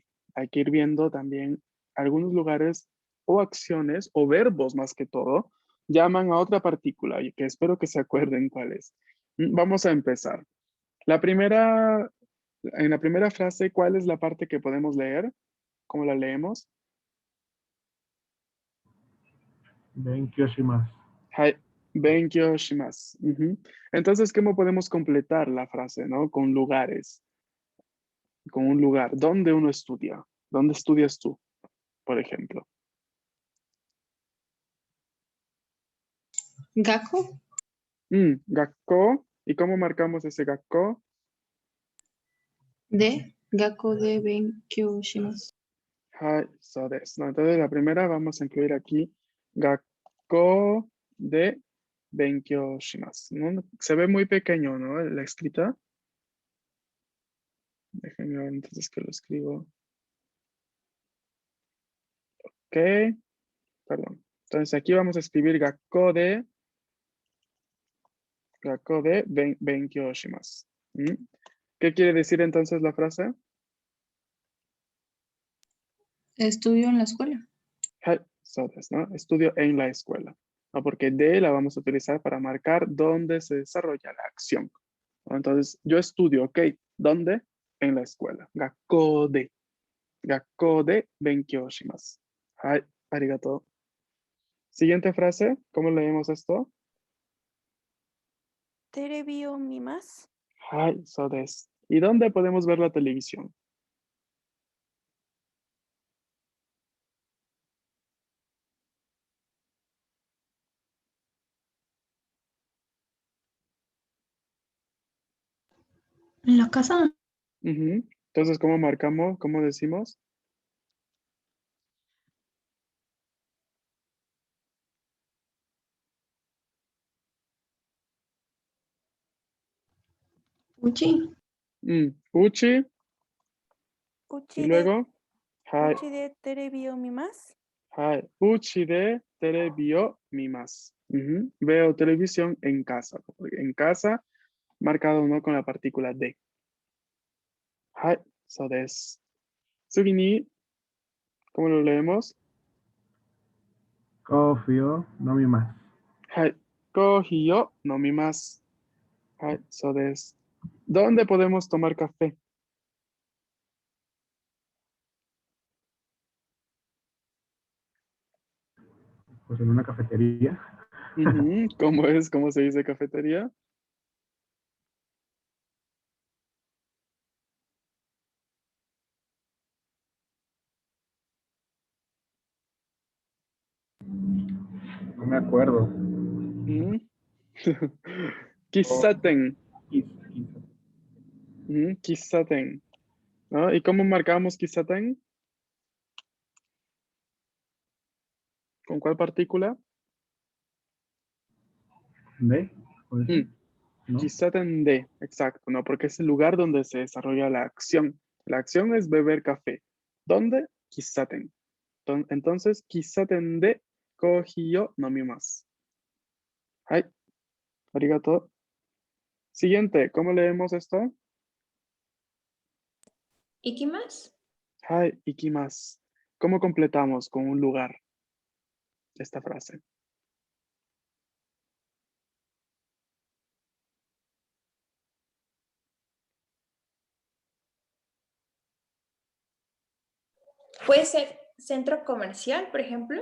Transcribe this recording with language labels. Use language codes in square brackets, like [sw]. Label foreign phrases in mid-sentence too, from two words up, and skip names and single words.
[es] Hay que ir viendo también algunos lugares o acciones o verbos más que todo llaman a otra partícula y que espero que se acuerden cuál es. Vamos a empezar. En la primera frase, ¿cuál es la parte que podemos leer? ¿Cómo la leemos? [ja] 勉強します. はい、勉強します. [es] Ujú. Entonces, ¿cómo podemos completar la frase, no? Con lugares, con un lugar. ¿Dónde uno estudia? ¿Dónde estudias tú, por ejemplo? Gakko Gakko. ¿Y cómo marcamos ese gakko? [ja] 学校で勉強します. はい、そうです, [es] ¿no? Entonces, la primera vamos a incluir aquí [ja] 学校で勉強します, [es] ¿no? Se ve muy pequeño, ¿no? La escrita. Déjenme ver entonces que lo escribo. Ok, perdón. Entonces aquí vamos a escribir [ja] 学校で勉強します. [es] ¿Qué quiere decir entonces la frase? Estudio en la escuela. [ja] はい、そうです, [es] ¿no? Estudio en la escuela. ¿No? Porque de la vamos a utilizar para marcar dónde se desarrolla la acción. ¿No? Entonces, yo estudio, ok. ¿Dónde? En la escuela. [ja] 学校で勉強します. はい、ありがとう. [es] Siguiente frase, ¿cómo leemos esto? [ja] テレビを見ます. はい、そうです. [es] ¿Y dónde podemos ver la televisión? En la casa. Ujú. Entonces, ¿cómo marcamos? ¿Cómo decimos? Uchi. Uchi. Y [ja] 家で, [es] luego, hai, [ja] 家でテレビを見ます. [es] hai. [ja] 家でテレビを見ます. [es] Veo televisión en casa. En casa, marcado no con la partícula de. [ja] はい、そうです。次に, [es] ¿cómo lo leemos? [ja] コフィオのみます. [es] Hai. [ja] コーヒーを飲みます. はい、そうです. [es] ¿Dónde podemos tomar café? Pues en una cafetería. ¿Cómo es? ¿Cómo se dice cafetería? No me acuerdo. Mm. Kisaten. Kisaten. ¿No? ¿Y cómo marcamos kisaten? ¿Con cuál partícula? ¿De? ¿Puede ser? ¿No? [ja] 喫茶店で, [es] exacto, ¿no? Porque es el lugar donde se desarrolla la acción. La acción es beber café. ¿Dónde? Kisaten. Entonces, [ja] 喫茶店でコーヒーを飲みます. はい、ありがとう. [es] Siguiente, ¿cómo leemos esto? Ikimasu. [ja] はい、行きます. [es] ¿Cómo completamos con un lugar esta frase? Puede ser centro comercial, por ejemplo.